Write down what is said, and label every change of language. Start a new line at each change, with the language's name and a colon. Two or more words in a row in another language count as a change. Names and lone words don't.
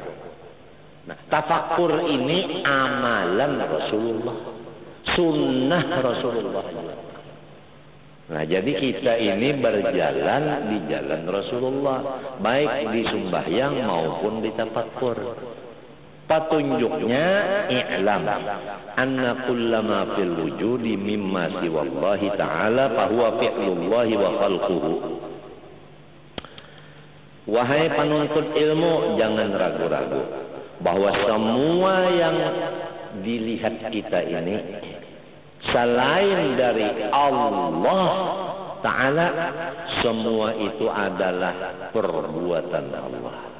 Indonesian: Nah, tafakkur ini amalan Rasulullah, sunnah Rasulullah. Nah, jadi kita ini berjalan di jalan Rasulullah, baik di sembahyang maupun di tafakkur.
Arabic: Petunjuknya اعلم أن كل ما في الوجود مما سوى الله تعالى فهو فعل الله وخلقه.
Indonesian: Wahai penuntut ilmu, jangan ragu-ragu bahwa semua yang dilihat kita ini selain dari Allah Ta'ala, semua itu adalah perbuatan Allah.